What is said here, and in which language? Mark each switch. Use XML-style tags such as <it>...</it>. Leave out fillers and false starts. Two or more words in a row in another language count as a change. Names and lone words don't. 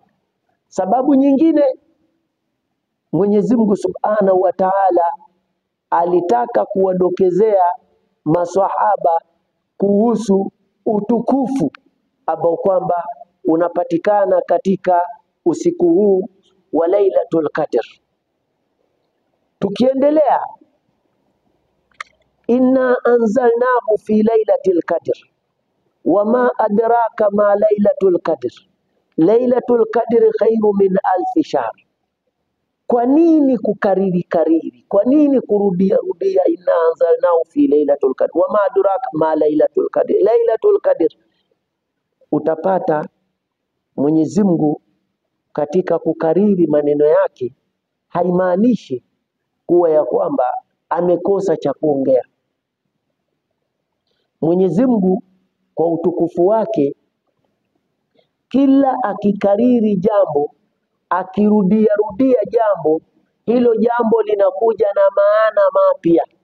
<sw>Sababu nyingine, Mwenyezi Mungu</sw> <ar>سبحانه وتعالى</ar> <sw>alitaka kuwadokezea maswahaba kuhusu utukufu ambao kwamba unapatikana katika usiku huu wa Lailatul Qadr. Tukiendelea,</sw> <ar>إنا أنزلناه في ليلة القدر وما أدراك ما ليلة القدر ليلة القدر خير من ألف شهر. Kwa nini kukariri? Kwa nini kurudia? إنا أنزلناه في ليلة القدر وما أدراك ما ليلة القدر. ليلة القدر,</ar> <sw>utapata Mwenyezi Mungu katika kukariri maneno yake haimaanishi kuwa ya kwamba amekosa cha kuongea. Mwenyezi Mungu kwa utukufu wake, kila akikariri jambo, akirudia jambo, hilo jambo linakuja na maana mapya.</sw>